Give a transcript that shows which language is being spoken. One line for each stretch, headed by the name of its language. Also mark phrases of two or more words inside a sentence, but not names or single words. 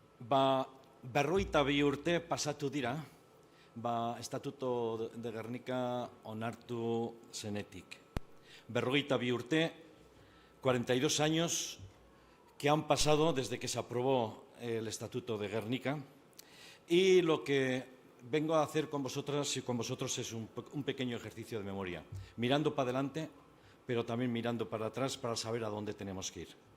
Basque: Berrogeita bi urte pasatu dira, Estatuto de Gernika onartu zenetik. Berrogeita bi urte,
Spanish: 42 años que han pasado desde que se aprobó el Estatuto de Gernika, y lo que vengo a hacer con vosotras y con vosotros es un pequeño ejercicio de memoria, mirando para adelante, pero también mirando para atrás para saber a dónde tenemos que ir.